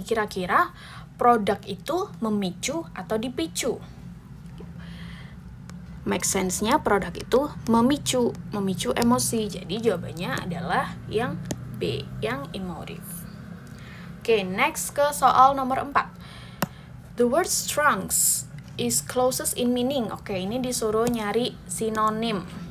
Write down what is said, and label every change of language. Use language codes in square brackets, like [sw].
[id] Kira-kira produk itu memicu atau dipicu? Make sense-nya produk itu memicu emosi. Jadi jawabannya adalah yang B, yang emotive. Oke, next ke soal nomor 4. [en] The word trunks is closest in meaning. [id] Oke, ini disuruh nyari sinonim.